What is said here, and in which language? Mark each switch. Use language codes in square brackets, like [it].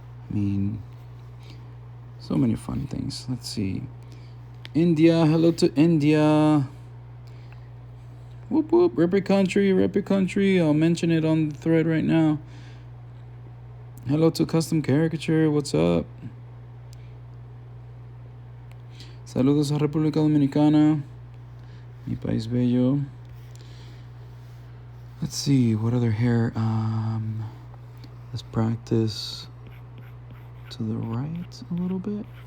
[en] I mean, so many fun things. Let's see. India, hello to India. Whoop whoop, rep your country. I'll mention it on the thread right now. Hello to Custom Caricature, what's up? [es] Saludos a República Dominicana, mi país bello. [en] Let's see, what other hair? Let's practice to the right a little bit.